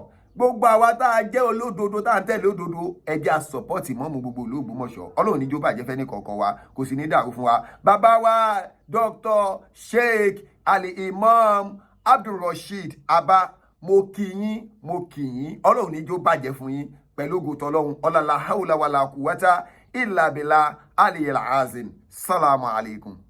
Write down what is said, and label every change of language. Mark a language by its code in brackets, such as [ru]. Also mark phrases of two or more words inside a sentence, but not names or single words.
[yo] Gbogbo àwa tá a jẹ́ olódodo tá a tẹ̀lé òdodo, ẹ jẹ́ support Imam gbogbo ìlú Ògbómọ̀ṣọ́. Ọlọ́run níjó bàjẹ́ fẹ́ ní kọ̀ọ̀kan wa, kò sì ní dàrú fún wa. Bàbá wa Dr. Sheikh Imam Abdraseed Abba, mo kí yín. Ọlọ́run níjó bàjẹ́ fún yín pẹ̀lú ògo t'Ọlọ́run. [ar] ولا حول ولا قوة إلا بالله العلي العظيم. سلام عليكم.